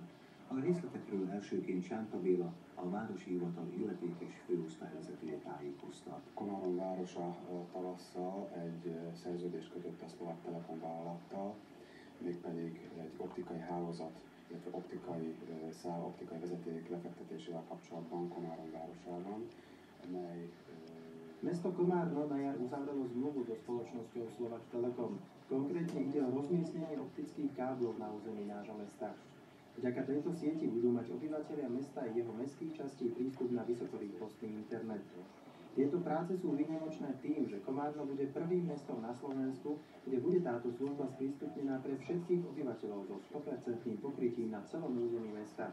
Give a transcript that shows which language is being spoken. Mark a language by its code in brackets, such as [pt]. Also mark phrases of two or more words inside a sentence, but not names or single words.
[hu] A részletekről elsőként Sánta Béla, a Városi Hivatal illetékes főosztályvezetője tájékoztat. Komárom városa tavasszal egy szerződést kötött a Szlovák Telekom vállalattal, mégpedig egy optikai hálózat, illetve optikai vezeték lefektetésével kapcsolatban Komárom városában, mely... [sk] Mesto Komárno na jar uzavrelo zmluvu so spoločnosťou Slovak Telekom. Konkrétne ide o rozmiestnenie optických káblov na území nášho mesta. Vďaka tejto sieti budú mať obyvatelia mesta a jeho mestských častí prístup na vysokorýchlostný internet. Tieto práce sú výnimočné tým, že Komárno bude prvým mestom na Slovensku, kde bude táto služba sprístupnená pre všetkých obyvateľov so 100% pokrytím na celom území mesta.